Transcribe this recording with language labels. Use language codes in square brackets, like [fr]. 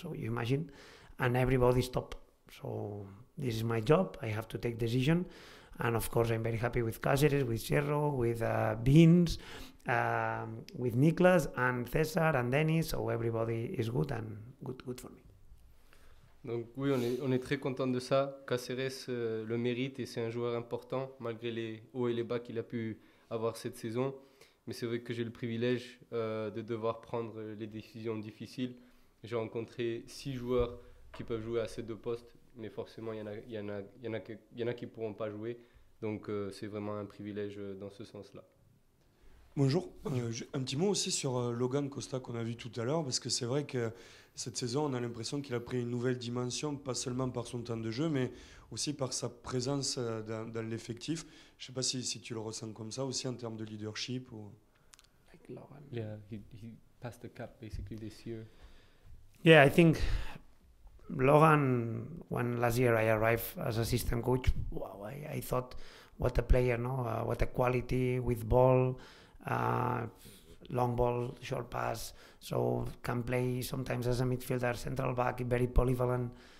[en] So you imagine, and everybody's top. So this is my job. I have to take decision. And of course, I'm very happy with Cáceres, with Cerro, with Beans, with Niklas and César and Denis. So everybody is good and good for me. [fr] Donc oui, on est très content de ça. Cáceres le mérite et c'est un joueur important malgré les hauts et les bas qu'il a pu avoir cette saison. Mais c'est vrai que j'ai le privilège de devoir prendre les décisions difficiles. J'ai rencontré 6 joueurs qui peuvent jouer à ces 2 postes, mais forcément il y en a qui ne pourront pas jouer. Donc c'est vraiment un privilège dans ce sens-là. Bonjour, un petit mot aussi sur Logan Costa qu'on a vu tout à l'heure, parce que c'est vrai que cette saison on a l'impression qu'il a pris une nouvelle dimension, pas seulement par son temps de jeu, mais aussi par sa présence dans l'effectif. Je ne sais pas si tu le ressens comme ça aussi en termes de leadership. Ou... [en] Like Logan. Yeah, he passed the cap basically this year. Yeah, I think Logan, when last year I arrived as assistant coach, wow, I thought what a player, no? What a quality with ball, long ball, short pass, so can play sometimes as a midfielder, central back, very polyvalent.